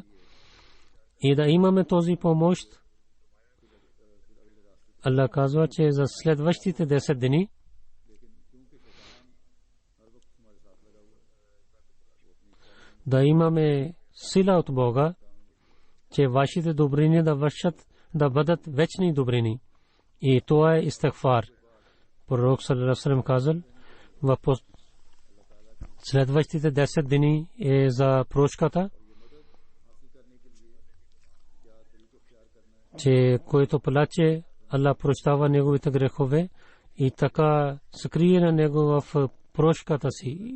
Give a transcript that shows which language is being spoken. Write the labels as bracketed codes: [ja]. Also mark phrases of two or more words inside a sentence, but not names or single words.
[bg] И да имаме този помощ, Аллах казва, че за следващите 10 дни да имаме сила от Бога, че вашите добрини да вършат, да бъдат вечни добрини. И това е истигфар. Пророк [ar] صلى الله عليه وسلم [bg] казал, в следващите 10 дни е за прошката, че който плаче, Аллах прощава неговите грехове и така скрие на него в прошката си.